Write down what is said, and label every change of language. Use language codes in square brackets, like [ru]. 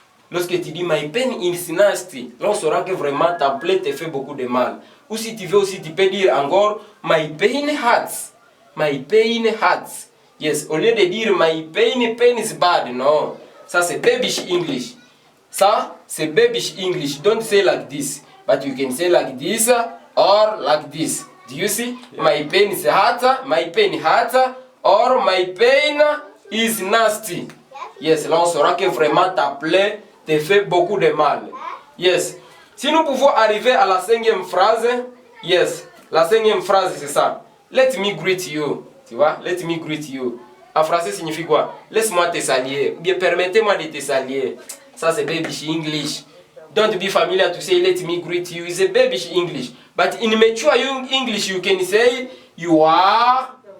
[fr] Lorsque tu dis [en] my pain is nasty, [fr] là on saura que vraiment ta plaie te fait beaucoup de mal. Ou si tu veux aussi, tu peux dire encore [en] my pain hurts. My pain hurts. Yes, [fr] au lieu de dire [en] my pain is bad, non. [fr] Ça c'est babyish English. Ça c'est babyish English. [en] Don't say like this, but you can say like this or like this. Do you see? Yeah. My pain is hurt, my pain hurts, or my pain is nasty. [fr] Yes, là on saura que vraiment ta plaie te fait beaucoup de mal. Yes. Si nous pouvons arriver à la 5e phrase, yes, la 5e phrase c'est ça. [en] Let me greet you. Tu vois? Let me greet you. [fr] En français signifie quoi? Laisse-moi te saluer. Ou bien permettez-moi de te saluer. Ça c'est babyish English. [en] Don't be familiar to say let me greet you. It's a babyish English. But in mature English you can say you are.